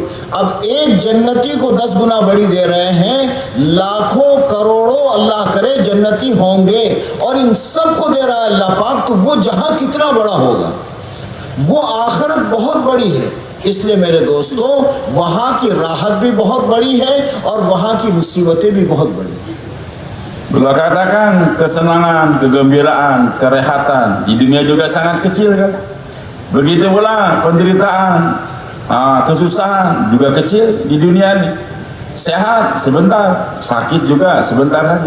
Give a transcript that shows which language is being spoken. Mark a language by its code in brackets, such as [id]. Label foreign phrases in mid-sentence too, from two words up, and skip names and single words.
[ur] اب ایک جنتی کو 10 گنا بڑی دے رہے ہیں, لاکھوں کروڑوں اللہ کرے جنتی ہوں گے اور ان سب کو دے رہا ہے اللہ پاک, تو وہ جہاں کتنا بڑا ہوگا. وہ آخرت بہت بڑی ہے. اس لیے میرے دوستو وہاں کی راحت بھی بہت بڑی ہے اور وہاں کی مصیبتیں بھی بہت بڑی ہیں. [ms] Beliau katakan kesenangan, kegembiraan, kerehatan di dunia juga sangat kecil kan. Begitu pula penderitaan, kesusahan juga kecil di dunia ini. Sehat sebentar, sakit juga sebentar saja.